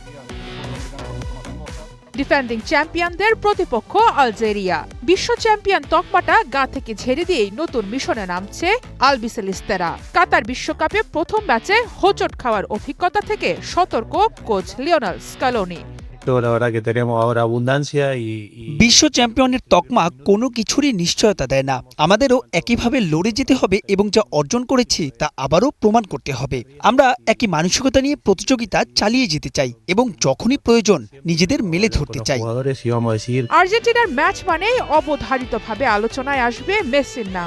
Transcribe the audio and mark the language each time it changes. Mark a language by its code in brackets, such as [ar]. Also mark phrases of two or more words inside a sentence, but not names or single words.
[bn] ডিফেন্ডিং চ্যাম্পিয়নদের প্রতিপক্ষ আলজেরিয়া। বিশ্ব চ্যাম্পিয়ন তকমাটা গা থেকে ঝেড়ে দিয়েই নতুন মিশনে নামছে আলবিসেলিস্তেরা। কাতার বিশ্বকাপে প্রথম ম্যাচে হোঁচট খাওয়ার অভিজ্ঞতা থেকে সতর্ক কোচ লিওনেল স্ক্যালোনি। [es] perfecto, la verdad que tenemos ahora abundancia y [bn] বিশ্ব চ্যাম্পিয়নের তকমা কোনো কিছুরই নিশ্চয়তা দেয় না। আমাদেরও একইভাবে লড়ে যেতে হবে এবং যা অর্জন করেছি তা আবারও প্রমাণ করতে হবে। আমরা একই মানসিকতা নিয়ে প্রতিযোগিতা চালিয়ে যেতে চাই এবং যখনই প্রয়োজন নিজেদের মেলে ধরতে চাই। আর্জেন্টিনার ম্যাচ মানেই অবধারিতভাবে আলোচনায় আসবে মেসির নাম।